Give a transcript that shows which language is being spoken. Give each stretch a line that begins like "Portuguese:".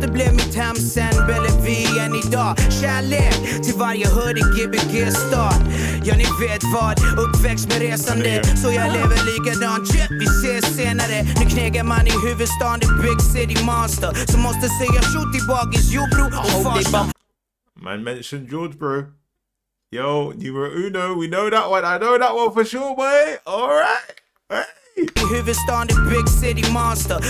Swedish: Göte blev mitt hem sen Bellevue än idag. Kärlek till varje hoodie, Gbg-stad. Ja, ni vet vad, uppväxt med resande. Så jag lever likadant, vi ses senare. Nu knegar man i huvudstaden, det
English: big city monster.
Swedish: Så måste säga shoot i bagis, Jordbro och Farsta.
English: Man mentioned George, bro. Yo, numero uno, we know that one. I know that one for sure, boy. All right. Hey.
Swedish: I huvudstaden, det
English: big city monster.